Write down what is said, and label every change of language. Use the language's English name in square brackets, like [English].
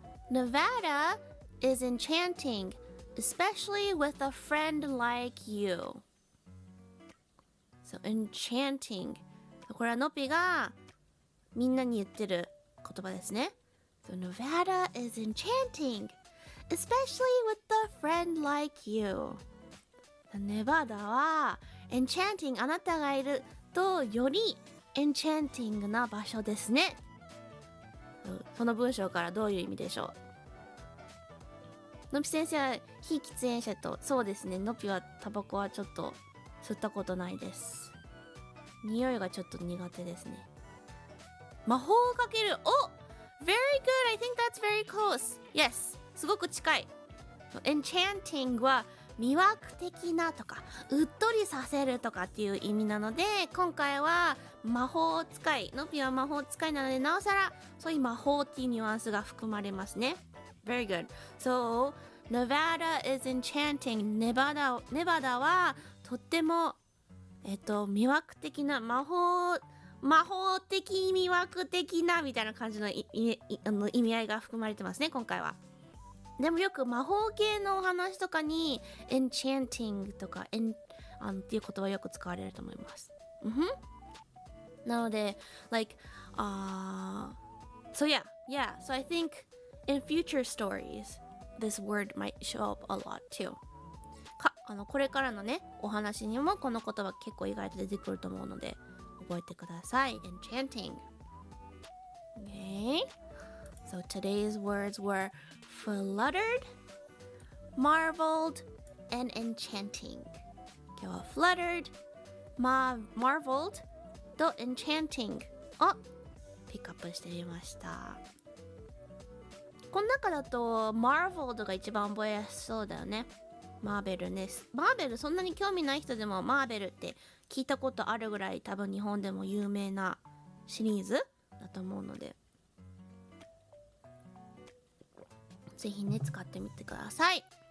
[English] Nevada is enchanting, especially with a friend like you. So enchanting. [Japanese] これはのぴがみんなに言ってる言葉ですね。 [English] So Nevada is enchanting, especially with a friend like you. [Japanese] ネバダは enchanting あなたがいるとより enchanting な場所ですね。その文章からどういう意味でしょう？のぴ先生は非喫煙者とそうですね。のぴはタバコはちょっと吸ったことないです。匂いがちょっと苦手ですね。魔法をかける。お [English] Very good! I think that's very close. [Japanese] Yes! すごく近い。 Enchanting は魅惑的なとかうっとりさせるとかっていう意味なので今回は魔法使いのぴは魔法使いなのでなおさらそういう魔法っていうニュアンスが含まれますね。 [English] Very good. So, Nevada is enchanting. [Japanese] ネバダはとっても魅惑的な魔法的魅惑的なみたいな感じの意味合いが含まれてますね今回は。でもよく魔法系のお話とかに enchanting とかっていう言葉よく使われると思います。 [English] なので、like, so so I think in future stories, this word might show up a lot too. [Japanese] これからのね、お話にもこの言葉結構意外と出てくると思うので、覚えてください。 [English] Enchanting. Okay. So today's words were fluttered, marveled, and enchanting. [Japanese] 今日は fluttered, marveled と enchanting をピックアップしてみました。この中だと marveled が一番覚えやすそうだよね。マーベルね。マーベルそんなに興味ない人でもマーベルって聞いたことあるぐらい多分日本でも有名なシリーズだと思うので、ぜひね使ってみてください。